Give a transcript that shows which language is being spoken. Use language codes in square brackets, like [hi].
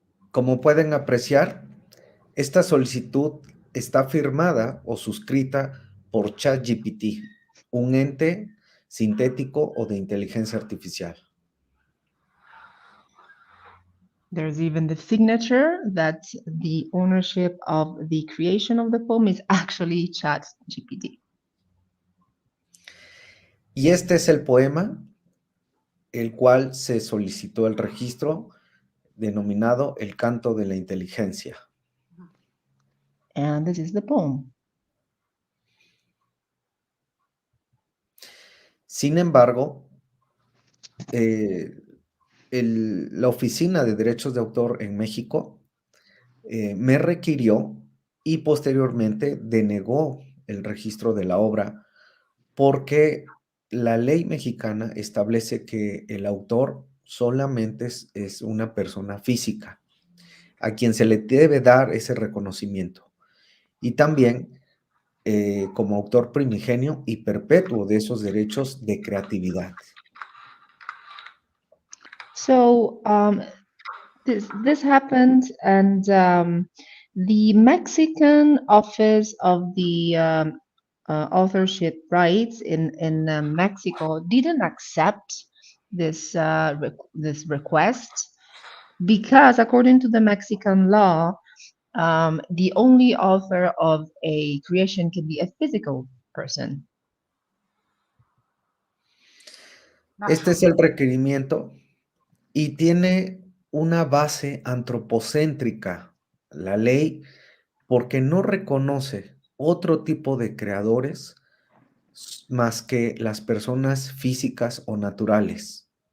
[es] Como pueden apreciar, esta solicitud está firmada o suscrita por ChatGPT, un ente sintético o de inteligencia artificial. [en] There's even the signature that the ownership of the creation of the poem is actually ChatGPT. [es] Y este es el poema, el cual se solicitó el registro, denominado El canto de la inteligencia. [en] And this is the poem. [es] Sin embargo, la Oficina de Derechos de Autor en México me requirió y posteriormente denegó el registro de la obra porque la ley mexicana establece que el autor solamente es una persona física a quien se le debe dar ese reconocimiento. Y también como autor primigenio y perpetuo de esos derechos de creatividad. [en] So this happened, and the Mexican Office of the authorship rights in Mexico didn't accept this this request because, according to the Mexican law, the only author of a creation can be a physical person. [es] Este es el requerimiento y tiene una base antropocéntrica, la ley, porque no reconoce otro tipo de creadores más que las personas físicas o naturales.